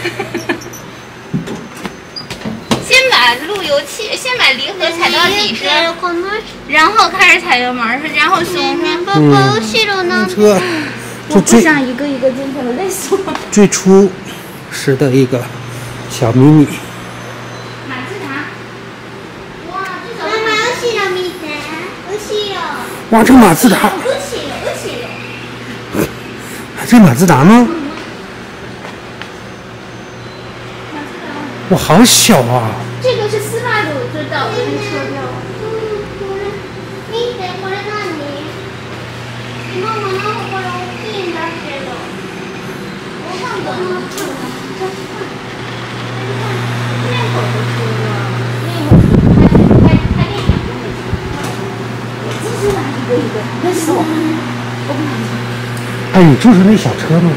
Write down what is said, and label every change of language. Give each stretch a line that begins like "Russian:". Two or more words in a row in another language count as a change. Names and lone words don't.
Chinese: 先把路由器，先把离合踩到底上，然后开始踩油门，然后松上。车，我不想一个一个进去了，累死我了。最初始的一个小迷你。马自达。哇，这小。妈妈，
Japanese: 後ろ見て。後ろ。
Chinese: 哇，这马自达。这马自达吗？哇，好小啊！这个是斯巴鲁最早的那车标。
Japanese: 見て、これ何？ママ、なんかこれ大きいんだけど。
Chinese: 我看过那车了。那会儿的车啊，那会儿开电影的那种。我继续买一个一个，累死我了。我不想坐。哎，你就是那小车吗？